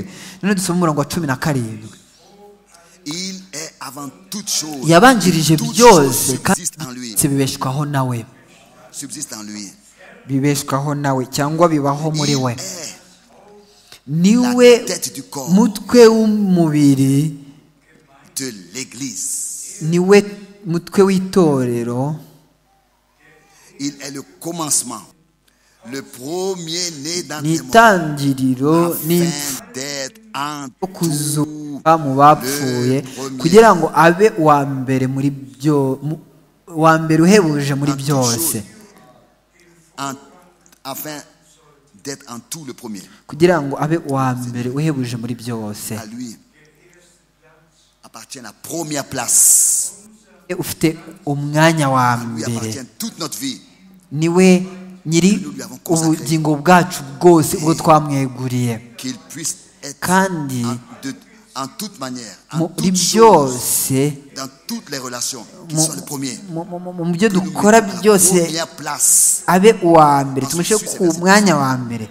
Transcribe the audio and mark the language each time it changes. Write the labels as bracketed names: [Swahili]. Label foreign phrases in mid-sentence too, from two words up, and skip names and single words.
[Kinyarwanda] Noneho dusoma umurongo wa 17, yabanjirije byose kandi bibeshwaho nawe, bibeshwaho nawe cyangwa bibaho muri we, niwe mutwe w'umubiri, niwe mutwe w'itorero. [French] Il est le commencement, le premier-né dans les morts, d'être en [Kinyarwanda] kuzuka mu bapfuye, kugira ngo abe wa mbere muri byo, wa mbere uhebuje muri byose, [French] afin d'être en tout le premier, [Kinyarwanda] kugira ngo abe wa mbere uhebuje muri byose. [French] À lui appartient la première place, [Kinyarwanda] ufite umwanya wa mbere, [French] toute notre vie, [Kinyarwanda] niwe nyiri ubugingo bwacu bwose ubwo twamweguriye, kandi muri byose, mu byo dukora byose abe uwa mbere, tumushyire ku mwanya wa mbere.